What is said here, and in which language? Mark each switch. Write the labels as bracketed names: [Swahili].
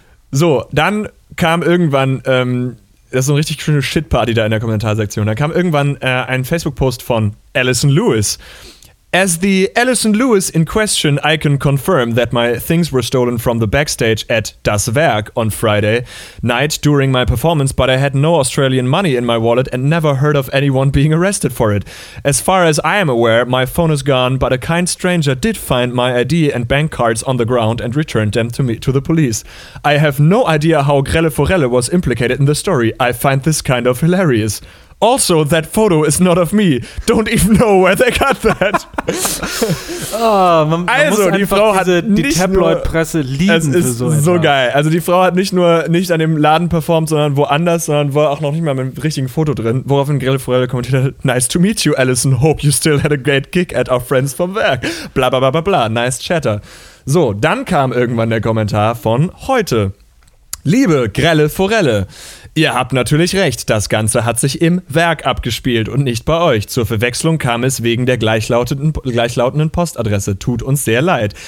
[German] So, dann kam irgendwann, das ist so eine richtig schöne Shitparty da in der Kommentarsektion, dann kam irgendwann ein Facebook-Post von Alison Lewis. [English] As the Alison Lewis in question, I can confirm that my things were stolen from the backstage at Das Werk on Friday night during my performance, but I had no Australian money in my wallet and never heard of anyone being arrested for it. As far as I am aware, my phone is gone, but a kind stranger did find my ID and bank cards on the ground and returned them to me to the police. I have no idea how Grelle Forelle was implicated in the story. I find this kind of hilarious. Also, that photo is not of me. Don't even know where they got that. [German] Die Frau hat die Tabloid-Presse lieben für so etwas. Es ist so geil. Also die Frau hat nicht nur nicht an dem Laden performt, sondern woanders, sondern war auch noch nicht mal mit dem richtigen Foto drin. Woraufhin Grille Forelle kommentiert hat, [English] nice to meet you, Alison. Hope you still had a great gig at our friends from Werk. Bla, bla, bla, bla, bla. Nice chatter. [German] So, dann kam irgendwann der Kommentar von heute. Liebe Grelle Forelle, ihr habt natürlich recht, das Ganze hat sich im Werk abgespielt und nicht bei euch. Zur Verwechslung kam es wegen der gleichlautenden Postadresse. Tut uns sehr leid.